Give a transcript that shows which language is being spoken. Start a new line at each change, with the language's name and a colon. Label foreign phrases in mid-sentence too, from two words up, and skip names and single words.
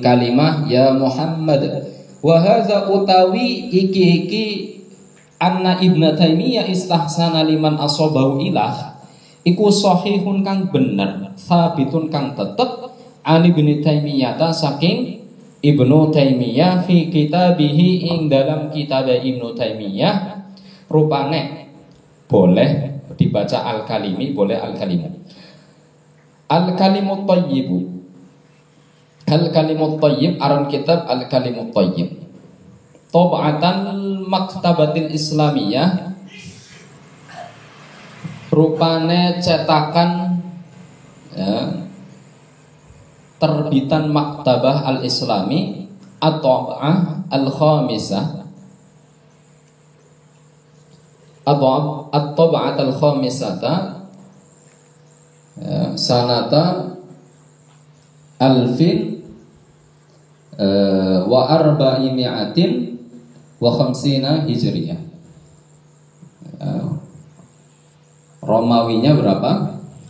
Arabic: كلمة يا محمد، وهذا
Javanese: utawi iki
Arabic: أن ابن تيمية استحسن لمن أصابه
Javanese: ilah iku sahihun kang bener, sabitun kang tetep
Arabic: عن ابن تيمية
Javanese: saking Ibnu Taimiyah
Arabic: في كتابه
Javanese: ing dalam kitab Ibnu Taimiyah rupane
Indonesian: boleh dibaca
Javanese: al-kalimi, boleh al-kalimu.
Arabic: الكلم الطيب. الكلم الطيب
Javanese: aran kitab
Arabic: الكلم الطيب. طبعة المكتبة الإسلامية,
Indonesian: rupane cetakan ya, terbitan
Arabic: المكتبة الإسلامي الطبعة الخامسة, الطبعة الخامسة يا سنة ألف وأربعمائة وخمسين هجرية.
Indonesian: Romawinya berapa?